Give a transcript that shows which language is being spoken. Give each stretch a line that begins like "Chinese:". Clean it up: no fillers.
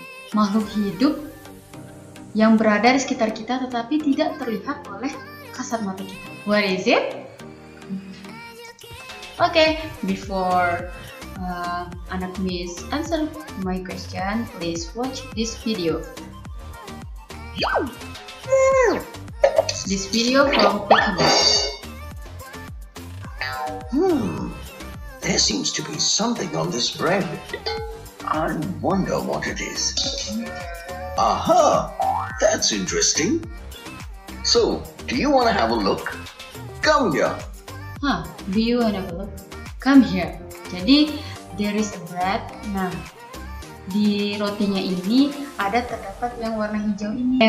Indonesian: Makhluk hidup yang berada di sekitar kita tetapi tidak terlihat oleh kasat mata kita.
English: What is it? Okay, before anak Miss answer my question, please watch this video. This video from Peekaboo. There seems to be something on this bread. I wonder what it is. Aha! That's interesting. So, do you want to have a look? Come here. Do you want to have a look? Come here.
Indonesian: Jadi,
English: there is a bread.
Indonesian: Nah, di rotinya ini terdapat yang warna hijau ini.